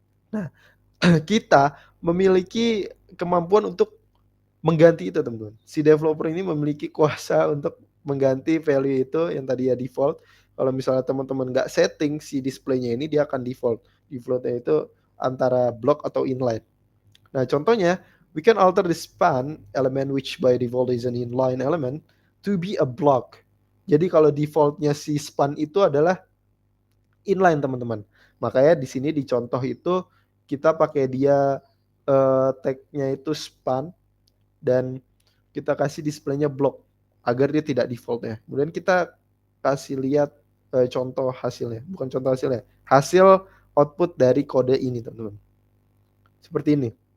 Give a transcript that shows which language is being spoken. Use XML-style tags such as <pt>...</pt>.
<id>Nah, kita memiliki kemampuan untuk mengganti itu teman-teman. Si developer ini memiliki kuasa untuk mengganti value itu yang tadi ya default. Kalau misalnya teman-teman nggak setting si displaynya ini, dia akan default. Defaultnya itu antara block atau inline. Nah contohnya,</id> <en>we can alter the span element which by default is an inline element to be a block.</en> <id>Jadi kalau defaultnya si span itu adalah inline teman-teman. Makanya di sini di contoh itu kita pakai dia tag-nya itu span dan kita kasih displaynya block agar dia tidak default ya. Kemudian kita kasih lihat contoh hasilnya, bukan contoh hasilnya, hasil output dari kode ini teman-teman. Seperti ini.</id>